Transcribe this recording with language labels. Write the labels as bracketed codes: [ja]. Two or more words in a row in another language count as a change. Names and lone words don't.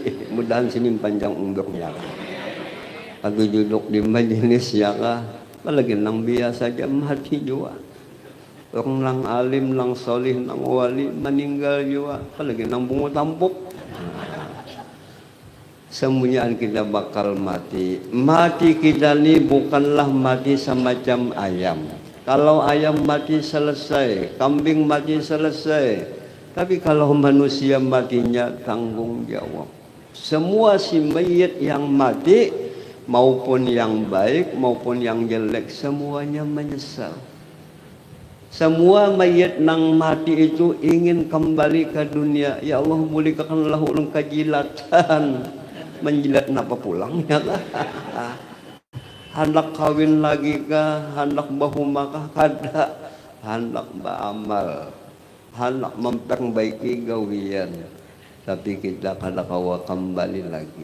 [id] Mudahan sini panjang umurnya. Aku duduk di majelis ya kah? [bjn] Apalagi nang biasa saja mati juga. Orang nang alim, nang solih, nang wali meninggal juga. Apalagi nang bungo tampuk. Semuanya kita bakal mati. [id] Mati kita ni bukanlah mati semacam ayam. Kalau ayam mati selesai, kambing mati selesai. Tapi kalau manusia matinya tanggung jawab. Semua si mayit yang mati, maupun yang baik maupun yang jelek, semuanya menyesal. [bjn] Semua mayit nang mati itu ingin kembali ke dunia. [id] Ya Allah, [bjn] bolehkanlah ulun kejilatan. Menjilat napa pulang ya kah? [id] Hendak kawin lagi kah? [bjn] Hendak bahuma kah? Kada. [id] Hendak beramal, hendak memperbaiki gawian. [bjn] Tapi kita kada kawa kembali lagi.